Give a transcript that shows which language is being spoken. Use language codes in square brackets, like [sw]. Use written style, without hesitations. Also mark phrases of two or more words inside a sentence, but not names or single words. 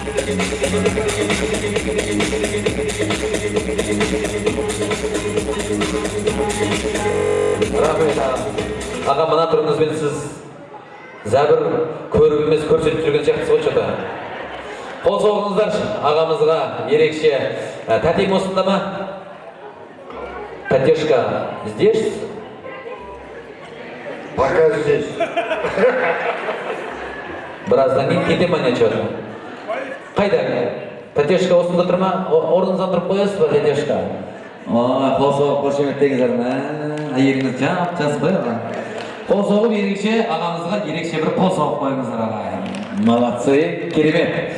[kk] Рахмет аға, мына тұрыңызбен сіз зәбір көріп емес көрсетіп жүрген сияқтысыз ғой что-то. Қол соғыңыздаршы ағамызға ерекше. Тәтем осында ма? Тәтешка, [ru] здесь? Пока здесь. [kk] Біраздан кейін кете ма не что-то? Қайда? Тәтешка осында тұр ма? Орныңыздан тұрып қоясыз ба, Тәтешка? Қол соғып қошеметтеңіздер ме? Әйеліңіз жас қой аға. Қол соғып ерекше ағамызға ерекше бір қол соғып қойыңыздар аға. Молодцы, керемет.